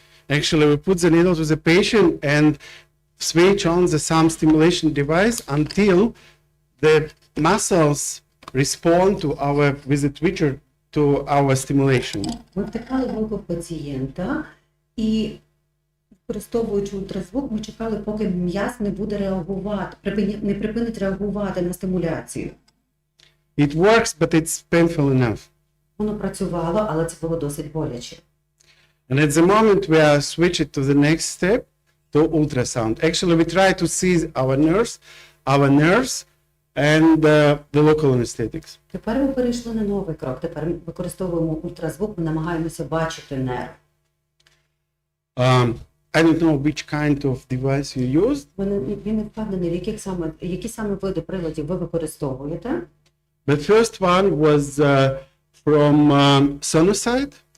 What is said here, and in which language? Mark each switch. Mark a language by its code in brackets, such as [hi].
[en] Actually, we put the needle to the patient and switch on the thumb stimulation device until the muscles respond to our, with the twitcher, to our stimulation. [uk] Ми втикали голку пацієнта і, використовуючи ультразвук, ми чекали, поки м'яз не буде реагувати, не припинить реагувати на стимуляцію. [en] It works, but it's painful enough. [uk] Воно працювало, але це було досить боляче. [en] And at the moment, we are switching to the next step, to ultrasound. Actually, we try to see our nerves, and the local anesthetics. [uk] Тепер ми перейшли на новий крок. Тепер ми використовуємо ультразвук, ми намагаємося бачити нерв. [en] I don't know which kind of device you used, [uk] Він не впевнений, які саме види приладів ви використовуєте. [en] but first one was from Sonosite.